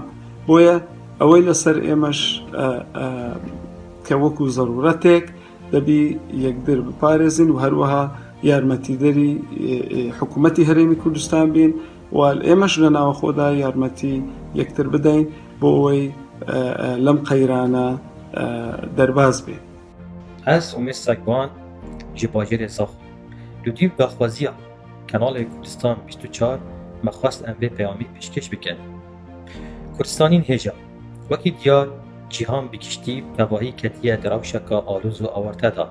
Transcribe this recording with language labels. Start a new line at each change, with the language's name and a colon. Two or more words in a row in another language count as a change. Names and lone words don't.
Central Kurdish: بۆیە ئەوەی لەسەر ئێمەش کە وەکو زەرورەتێک دەبی یەکدر بپارێزین و هەروەها یارمەتیدەری حکوومەتی هەرێمی کوردستان بین و ئێمەش لە ناوەخۆدا یارمەتی یەکتر بدەین بۆ ئەوەی لەم قەیرانە دەرباز بێ.
Kurdish: Ez Umê Sekban ji bajêrê Zax li dîv daxwaziya Kanalê Kurdistan 24 me xwest em vê peyamî pêşkêş bikin. Kurdistanîn hêja wekî diyar cîhan bi kiştî tevahî ketiye di rewşeka alûz û awarte da.